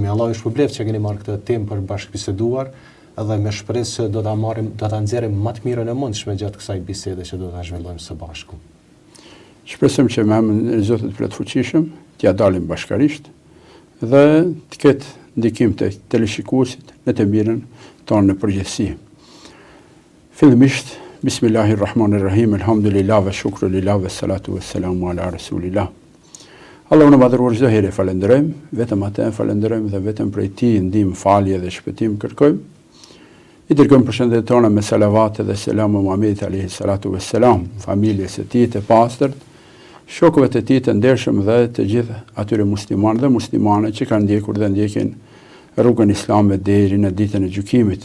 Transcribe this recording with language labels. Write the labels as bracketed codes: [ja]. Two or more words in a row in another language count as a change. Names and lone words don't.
[sq] Allah ju shpërblet që keni marrë këtë temë për bashkëbiseduar dhe me shpresë që do ta nxjerrim më të mirën e mundshme gjatë kësaj bisede që do ta zhvillojmë së bashku. Shpresojmë që me emrin e Zotit Plotfuqishëm t'ja dalim bashkarisht dhe të ketë ndikim të teleshikuesit në të mirën tonë në përgjithësi. [ar] Fillimisht, بسم الله الرحمن الرحيم، الحمد لله والشكر لله والصلاة والسلام على رسول الله. [sq] Allahun e madhëruar çdo herë falenderojmë, vetëm atë falenderojmë dhe vetëm prej tij ndihmë, falje dhe shpëtim kërkojmë. I dërgojmë përshëndetjet tona me salavate dhe selam Muhamedit [ar] عليه الصلاة والسلام, [sq] familjes së tij të pastërt, shokëve të tij të ndershëm dhe të gjithë atyre muslimanë dhe muslimane që kanë ndjekur dhe ndjekin rrugën islame deri në ditën e gjykimit.